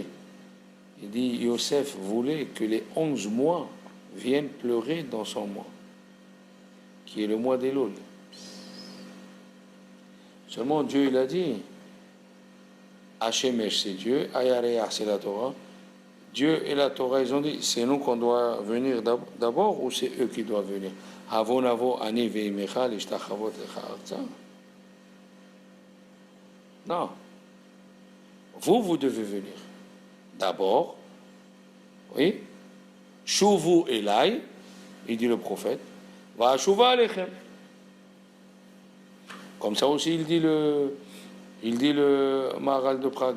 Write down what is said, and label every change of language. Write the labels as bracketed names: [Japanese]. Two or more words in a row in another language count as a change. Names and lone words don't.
[French] Il dit, Yosef voulait que les 11 mois viennent pleurer dans son mois, qui est le mois d'Elul. Seulement Dieu, il a dit, Hashemesh, c'est Dieu, Ayareach, c'est la Torah. Dieu et la Torah, ils ont dit, c'est nous qu'on doit venir d'abord ou c'est eux qui doivent venir? [Hebrew] הבוא נבוא אני ואמך להשתחוות לך ארצה. [French] Non. Vous devez venir. D'abord, oui, [Hebrew] שובו אלי, [French] il dit le prophète, [Hebrew] ואשובה אליכם. [French] Comme ça aussi, il dit le Maharal de Prague.